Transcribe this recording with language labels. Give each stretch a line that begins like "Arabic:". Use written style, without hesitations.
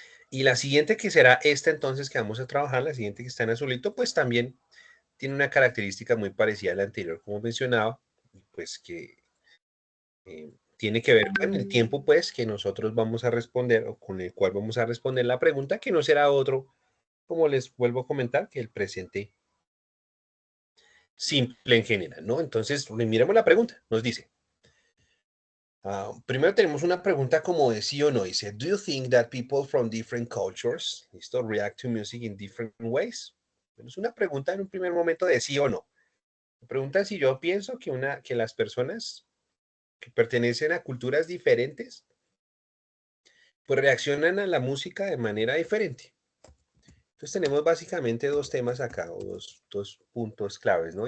Spanish: Y la siguiente que será esta entonces que vamos a trabajar, la siguiente que está en azulito, pues también tiene una característica muy parecida a la anterior, como mencionaba, pues que tiene que ver con el tiempo, pues, que nosotros vamos a responder o con el cual vamos a responder la pregunta, que no será otro, como les vuelvo a comentar, que el presente simple en general, ¿no? Entonces, miremos la pregunta. Nos dice, primero tenemos una pregunta como de sí o no.
English: Dice, ¿Do you think that people from different cultures, listo, react to music in different ways?
Spanish: Bueno, es una pregunta en un primer momento de sí o no. Me preguntan si yo pienso que las personas que pertenecen a culturas diferentes, pues reaccionan a la música de manera diferente. Entonces tenemos básicamente dos temas acá, o dos puntos claves, ¿no?